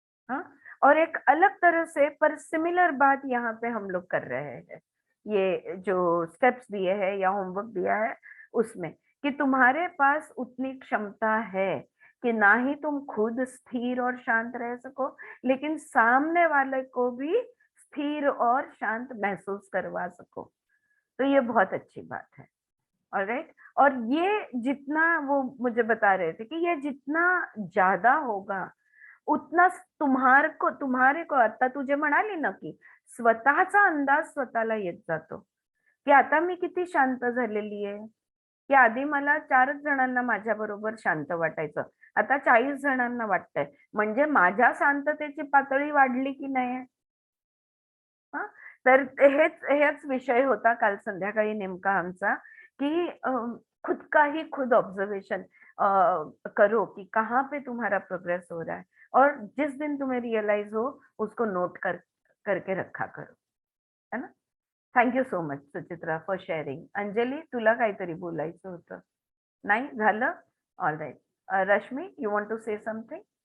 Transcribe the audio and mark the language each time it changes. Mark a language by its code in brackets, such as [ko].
[hi] हाँ, और एक अलग तरह से पर सिमिलर बात यहाँ पे हम लोग कर रहे हैं, ये जो स्टेप्स दिए हैं या होमवर्क दिया है उसमें, कि तुम्हारे पास उतनी क्षमता है कि ना ही तुम खुद स्थिर और शांत रह सको, लेकिन सामने वाले को भी स्थिर और शांत महसूस करवा सको। तो ये बहुत अच्छी बात है। ऑलराइट, और ये जितना वो मुझे बता रहे थे कि ये जितना ज्यादा होगा उतना तुम्हारे को [mr] आता तुझे म्हणाली ना की स्वतःचा अंदाज स्वतःला येत जातो की आता मी किती शांत झालेली आहे, की आधी मला 4च जणांना माझ्या बरोबर शांत वाटायचं, आता 40 जणांना वाटतंय, म्हणजे माझ्या शांततेची पातळी वाढली की नाही. हा, तर हेच विषय होता काल संध्याकाळी नेमका आमचा, [hi] की खुद का ही खुद ऑब्जर्वेशन करो कि कहाँ पे तुम्हारा प्रोग्रेस हो रहा है, और जिस दिन तुम्हें रियलाइज हो उसको नोट करके रखा करो, है ना. [en] Thank you so much Suchitra for sharing. [mr] Anjali, तुला काहीतरी बोलायचं होतं? नाही झालं? All right. [en] Rashmi, you want to say something?